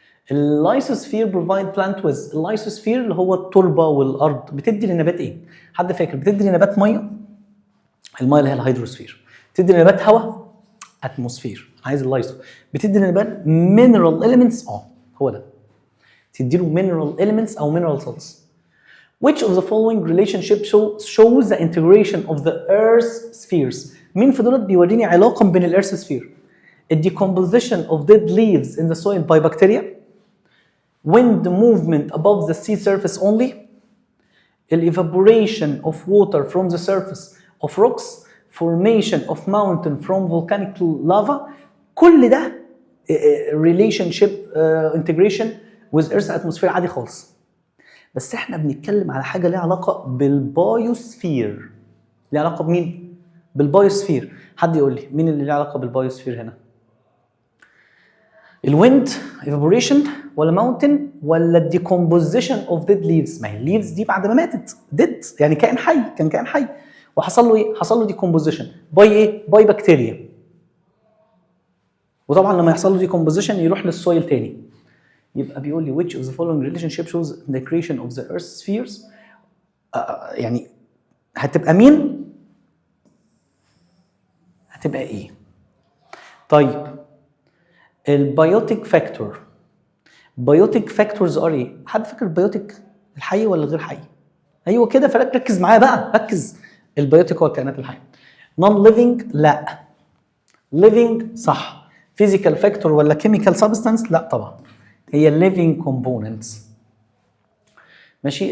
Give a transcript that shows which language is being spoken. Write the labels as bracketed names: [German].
[Arabic] اللايسوسفير بروفايد بلانت ويز، اللايسوسفير اللي هو التربه والارض بتدي للنبات ايه؟ حد فاكر؟ بتدي للنبات ميه، الميه اللي هي الهيدروسفير. بتدي للنبات هواء، اتموسفير. عايز اللايسو. بتدي للنبات مينرال اليمنتس، هو ده. تدي له مينرال اليمنتس او مينرال سالتس. [English] Which of the following relationship shows the integration of the earth spheres؟ [Arabic] مين في دولت بيوريني علاقه بين الارث سفير؟ [English] decomposition of dead leaves in the soil by bacteria، wind movement above the sea surface only، evaporation of water from the surface of rocks، formation of mountain from volcanic lava. [Arabic] كل ده [English] relationship integration with earth atmosphere [Arabic] عادي خالص. بس احنا بنتكلم على حاجه ليها علاقه بالبايوسفير. ليها علاقه بمين؟ بالبايوسفير. حد يقول لي مين اللي ليه علاقه بالبايوسفير هنا؟ الويند، ايفابوريشن، ولا ماونتن، ولا الديكومبوزيشن اوف ديد ليفز؟ ما هي الليفز دي بعد ما ماتت ديد، يعني كائن حي، كان كائن حي وحصل له ايه؟ حصل له ديكومبوزيشن باي ايه؟ باي بكتيريا. وطبعا لما يحصل له ديكومبوزيشن يروح للسويل تاني. يبقى بيقول لي [English] which of the following relationship shows the creation of the earth spheres؟ [Arabic] يعني هتبقى مين؟ هتبقى ايه؟ طيب البيوتيك فاكتور. بيوتيك فاكتورز ار ايه؟ حد فاكر البيوتيك الحي ولا غير حي؟ ايوه كده، فركز معايا بقى، ركز. البيوتيك هو الكائنات الحيه. نون ليفنج لا. ليفنج صح. فيزيكال فاكتور ولا كيميكال سبستانس؟ لا طبعا، هي الليفنج كومبوننتس. ماشي.